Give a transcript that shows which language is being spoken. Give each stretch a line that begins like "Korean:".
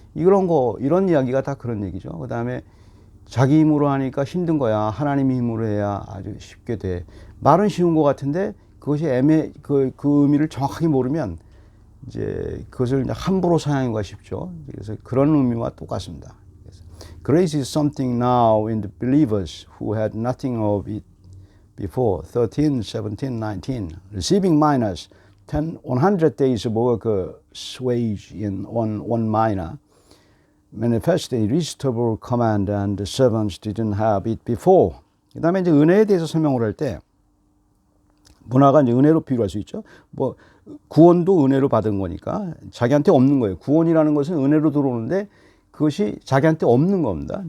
Korean: 이런 이야기가 다 그런 얘기죠. 그 다음에 자기 힘으로 하니까 힘든 거야. 하나님의 힘으로 해야 아주 쉽게 돼. 말은 쉬운 것 같은데 그것이 그 의미를 정확하게 모르면 이제 그것을 함부로 사용하기가 쉽죠. 그래서 그런 의미와 똑같습니다.
English: Grace is something now in the believers who had nothing of it before. 13, 17, 19. Receiving minas, 100 days of work wage in one mina. Manifest irresistible command and the servants didn't have it before.
Korean: 그 다음에 이제 은혜에 대해서 설명을 할 때, 문화가 이제 은혜로 비유할 수 있죠. 뭐, 구원도 은혜로 받은 거니까 자기한테 없는 거예요. 구원이라는 것은 은혜로 들어오는데 그것이 자기한테 없는 겁니다.